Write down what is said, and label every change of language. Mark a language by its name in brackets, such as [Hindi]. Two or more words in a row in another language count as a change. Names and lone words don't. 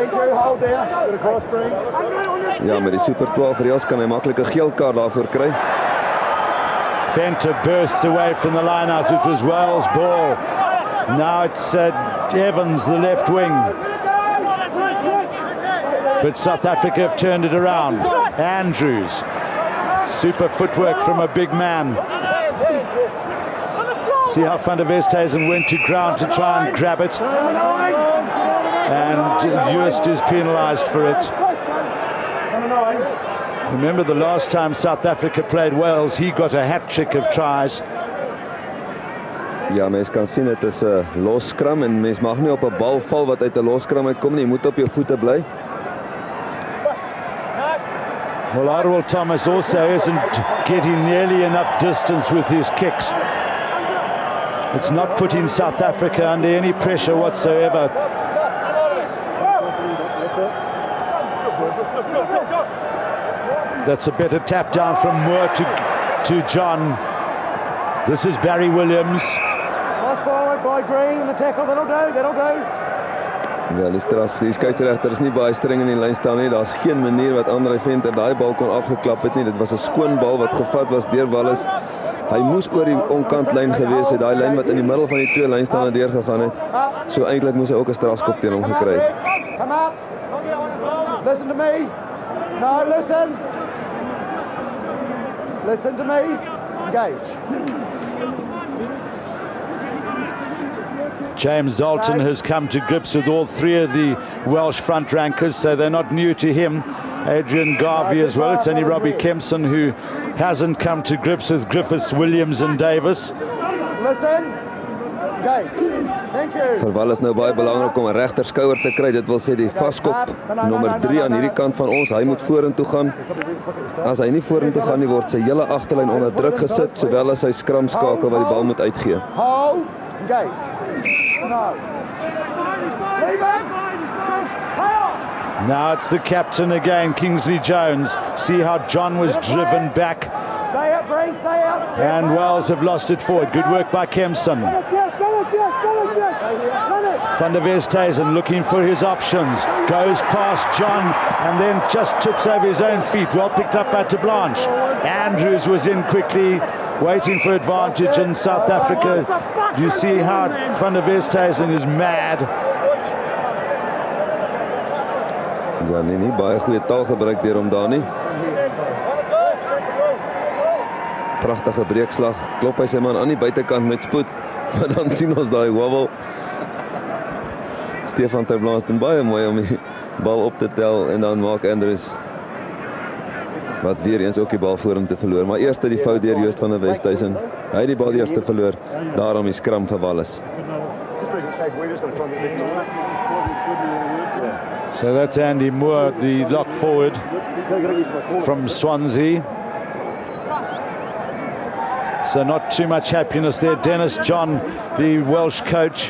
[Afrikaans] Ja, met die Super 12 reëls kan hy maklik 'n geel kaart daarvoor kry. [English] Fenta bursts away from the line out. It was Wales' ball. Now it's Evans, the left wing. But South Africa have turned it around. Andrews. Super footwork from a big man. See how Van der Westhuizen went to ground to try and grab it. And Joost is penalised for it. Remember the last time South Africa played Wales, he got a hat-trick of tries. [Afrikaans] Ja, mens kan sien dit is 'n los skram en mens mag nie op 'n bal val wat uit 'n los skram uitkom nie. Jy moet op jou voete bly. [English] Well, Arwel Thomas also isn't getting nearly enough distance with his kicks. It's not putting South Africa under any pressure whatsoever. That's a better tap down from Moore to John. This is Barry Williams. Pass forward by Green in the tackle. That'll do. [Afrikaans] Ja, die skeieregter is nie baie streng in die lyn staan nie. Daar's geen manier wat André Venter daai bal kon afgeklap het nie. Dit was 'n skoon bal wat gevat was deur Wallace. Hy moes oor die onkantlyn gewees het, daai lyn wat in die middel van die twee lynstane deurgegaan het. So eintlik moes hy ook 'n strafskop teen hom gekry het. [English] Come up. Listen to me. No, listen. Listen to me. Engage. James Dalton has come to grips with all three of the Welsh front rankers, so they're not new to him. Adrian Garvey as well. It's only Robbie Kempson who hasn't come to grips with Griffiths, Williams and Davis. Listen. Engage. Thank you. [Afrikaans] Vir Wallace nou baie belangrik om 'n regter skouer te kry. Dit wil sê die vaskop nommer 3 aan hierdie kant van ons. Hy moet vorentoe gaan. As hy nie vorentoe gaan nie, word sy hele agterlyn onder druk gesit, sowel as sy skramskakel wat die bal moet uitgee. [English] Hold. Engage. No. Leave it. Now it's the captain again, Kingsley Jones. See how John was driven back. Stay up, Bree. Stay up. And Wales have lost it forward. Good work by Kempson. Van der Westhuizen looking for his options. Goes past John and then just trips over his own feet. Well picked up by Blanche. Andrews was in quickly, waiting for advantage in South Africa. You see how Van der Westhuizen is mad. [Afrikaans] Ja, nie baie goeie taal gebruik deur hom daar nie. Pragtige breekslag. Klop hy sy man aan die buitekant met spoed. Maar dan sien ons daai wobble. Stefan ter Blanche doen baie mooi om die bal op te tel en dan maak Andrews wat weer eens ook die bal voor hom te verloor. Maar eerste die fout deur Joost van der Westhuizen. Hy het die bal eers te verloor. Daarom die skram vir Wallace. [English] So that's Andy Moore, the lock forward from Swansea. So not too much happiness there. Dennis John, the Welsh coach.